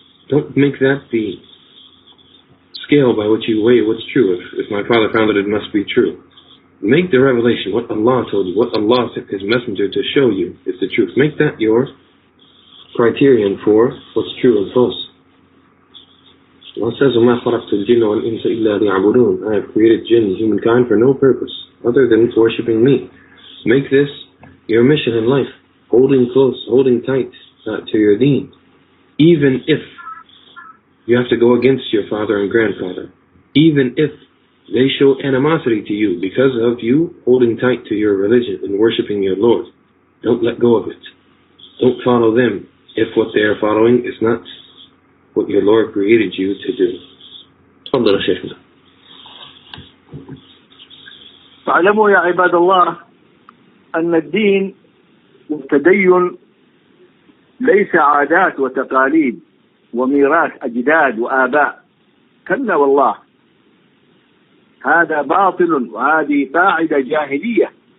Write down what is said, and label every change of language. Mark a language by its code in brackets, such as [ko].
[en] Don't make that the scale by which you weigh what's true. If my father found it, it must be true. Make the revelation, what Allah told you, what Allah sent His messenger to show you is the truth. Make that your criterion for what's true and false. Allah says, وَمَا خَلَقْتُ الْجِنَّ وَالْإِنسَ إِلَّا لِيَعْبُدُونَ. I have created jinn and humankind for no purpose other than worshipping me. Make this your mission in life, holding close, holding tight to your deen. Even if you have to go against your father and grandfather, even if they show animosity to you because of you holding tight to your religion and worshiping your Lord, don't let go of it. Don't follow them if what they are following is not what your Lord created you to do. [ar] تفضل شيخنا. فاعلموا يا عباد الله أن الدين والتدين ليس عادات وتقاليد وميراث أجداد وآباء، كلا والله، هذا باطل، وهذه قاعدة جاهلية.